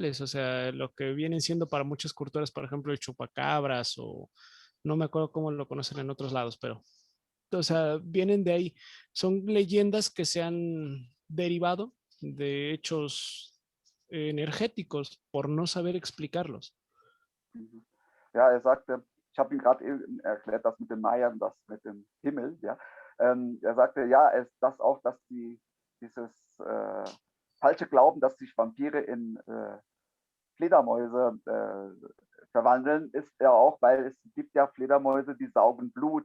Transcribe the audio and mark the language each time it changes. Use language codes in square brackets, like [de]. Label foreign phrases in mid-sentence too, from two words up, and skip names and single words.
[es] O sea, lo que vienen siendo para muchas culturas, por ejemplo, el chupacabras, o no me acuerdo cómo lo conocen en otros lados, pero, o sea, vienen de ahí. Son leyendas que se han derivado de hechos energéticos por no saber explicarlos. [de] Ja, er sagte, ich habe ihm gerade erklärt, das mit den Mayern, das mit dem Himmel, ja. Er sagte, ja, dass dieses falsche Glauben, dass sich Vampire in Fledermäuse verwandeln, ist ja auch, weil es gibt ja Fledermäuse, die saugen Blut.